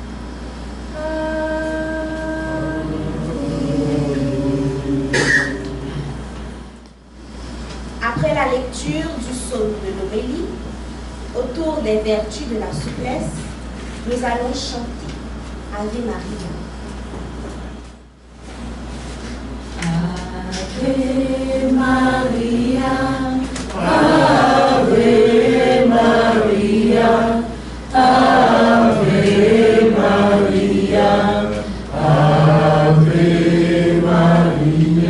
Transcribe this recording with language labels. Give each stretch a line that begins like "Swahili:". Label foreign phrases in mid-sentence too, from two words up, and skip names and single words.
French: Après la lecture du psaume de l'Homélie, autour des vertus de la souplesse, nous allons chanter Ave Maria.
Latin: Ave Maria, Ave Maria, Ave Maria, Ave Maria,